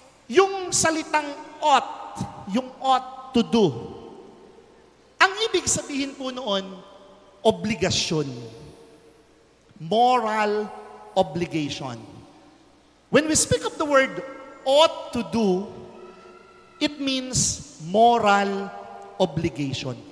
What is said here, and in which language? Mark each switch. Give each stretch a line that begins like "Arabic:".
Filipino: Yung salitang ought, yung ought to do. Ang ibig sabihin po noon, obligasyon.
English: Moral obligation. When we speak of the word ought to do, it means moral obligation.